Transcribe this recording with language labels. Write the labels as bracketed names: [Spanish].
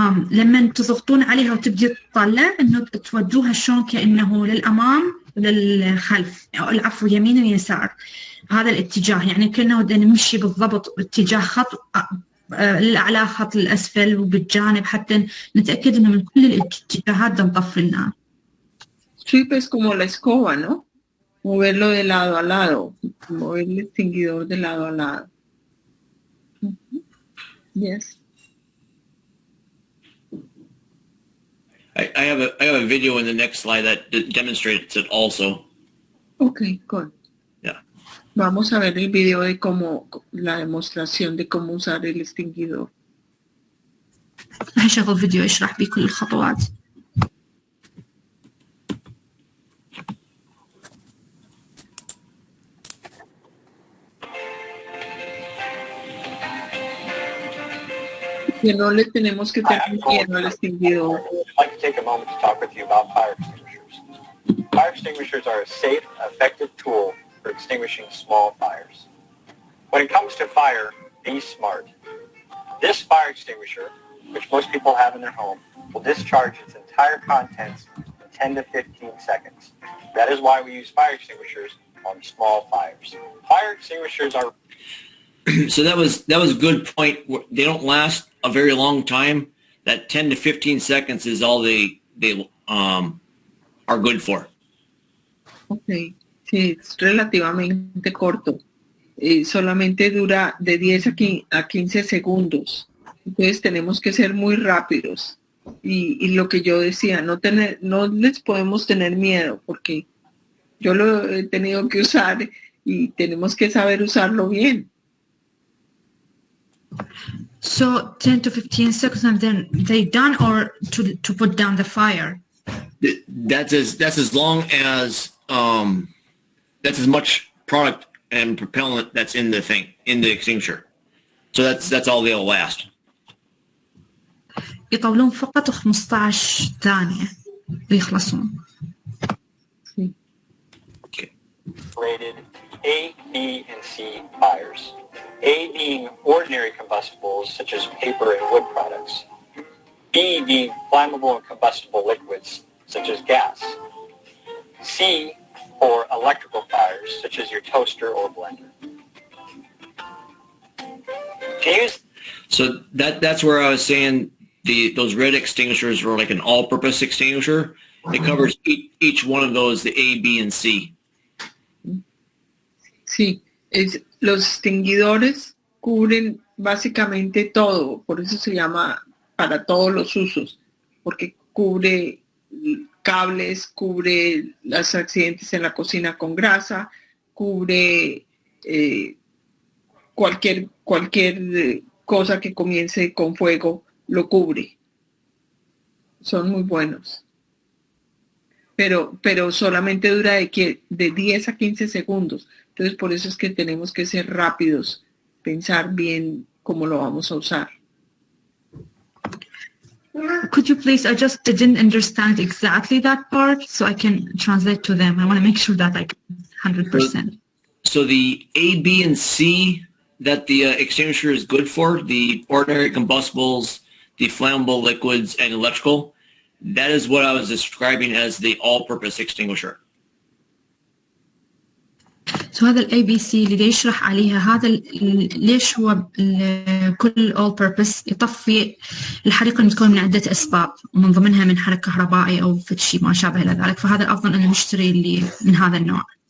[Arabic] لما تضغطون عليها وتبدي تطلع انه توجهها شلون كانه للامام للخلف او العفو يمين ويسار هذا الاتجاه يعني كانه نمشي بالضبط اتجاه خط للاعلى خط للاسفل وبالجانب حتى نتاكد انه من كل الاتجاهات نطفي النار. [Spanish] Sweep es como la escoba, ¿no? Moverlo de lado a lado, mover el extinguidor de lado a lado. [English] Yes. I have a video in the next slide that demonstrates it also. Okay, good. Yeah. [Spanish] Vamos a ver el video de la demostración de cómo usar el extinguidor. [Arabic] راح يشغل فيديو يشرح بكل الخطوات. [Spanish] Que no le tenemos que tener miedo al extinguidor. [English] I'd like to take a moment to talk with you about fire extinguishers. Fire extinguishers are a safe, effective tool for extinguishing small fires. When it comes to fire, be smart. This fire extinguisher, which most people have in their home, will discharge its entire contents in 10 to 15 seconds. That is why we use fire extinguishers on small fires. Fire extinguishers are... So that was a good point. They don't last a very long time. That 10 to 15 seconds is all they are good for. [Spanish] Okay, sí, es relativamente corto. Solamente dura de 10 a 15 segundos. Entonces tenemos que ser muy rápidos. Y lo que yo decía, no les podemos tener miedo, porque yo lo he tenido que usar y tenemos que saber usarlo bien. [English] So 10 to 15 seconds and then they done, or to put down the fire? That's as long as that's as much product and propellant that's in the thing, in the extinguisher. So that's all they'll last. [Arabic] يطولون فقط 15 ثانية ويخلصون. [English] Okay. Rated A, B, and C fires. A being ordinary combustibles such as paper and wood products. B being flammable and combustible liquids such as gas. C for electrical fires such as your toaster or blender. So that's where I was saying those red extinguishers are like an all-purpose extinguisher. It covers each one of those, the A, B, and C. [Spanish] Sí, los extinguidores cubren básicamente todo, por eso se llama para todos los usos, porque cubre cables, cubre los accidentes en la cocina con grasa, cubre cualquier cosa que comience con fuego, lo cubre. Son muy buenos. Pero solamente dura de 10 a 15 segundos. Entonces, por eso es que tenemos que ser rápidos, pensar bien cómo lo vamos a usar. [English] Could you please, I just didn't understand exactly that part, so I can translate to them. I want to make sure that I can 100%. So the A, B, and C that the extinguisher is good for, the ordinary combustibles, the flammable liquids, and electrical, that is what I was describing as the all-purpose extinguisher. [Arabic] So هذا ال ABC اللي يشرح عليها هذا ليش هو كل all purpose يطفي الحريق المتكون من عدة أسباب ومن ضمنها من حرق كهربائي أو شيء ما شابه إلى ذلك، فهذا الأفضل أن نشتري اللي من هذا النوع.